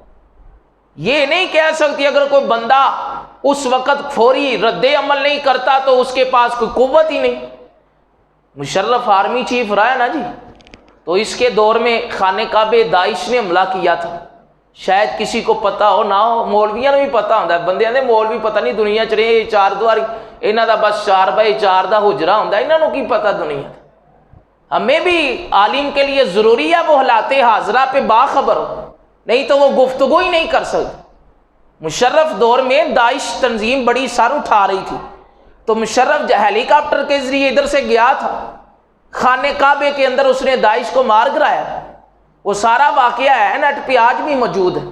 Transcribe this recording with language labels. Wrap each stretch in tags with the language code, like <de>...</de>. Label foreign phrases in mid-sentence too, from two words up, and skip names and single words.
<ur>یہ نہیں کہہ سکتی اگر کوئی بندہ اس وقت فوری رد عمل نہیں کرتا تو اس کے پاس کوئی قوت ہی نہیں۔ مشرف آرمی چیف رہا ہے نا جی، تو اس کے دور میں خانہ کعبہ داعش نے حملہ کیا تھا، شاید کسی کو پتہ ہو نہ ہو،</ur> <pa>مولویاں نوں بھی پتہ ہوندا ہے، بندیاں دے مولوی پتہ نہیں دنیا چ رہے چار دیواری انہاں دا بس 4x4 دا حجرہ ہوندا ہے، انہاں نوں کی پتہ دنیا۔</pa> <ur>ہمیں بھی عالم کے لیے ضروری ہے وہ حالات حاضرہ پہ باخبر ہو، نہیں تو وہ گفتگو ہی نہیں کر سکتے۔ مشرف دور میں داعش تنظیم بڑی سر اٹھا رہی تھی، تو مشرف ہیلی کاپٹر کے ذریعے ادھر سے گیا تھا، خانہ کعبے کے اندر اس نے داعش کو مار گرایا، وہ سارا واقعہ ہے نیٹ پہ آج بھی موجود ہے۔</ur>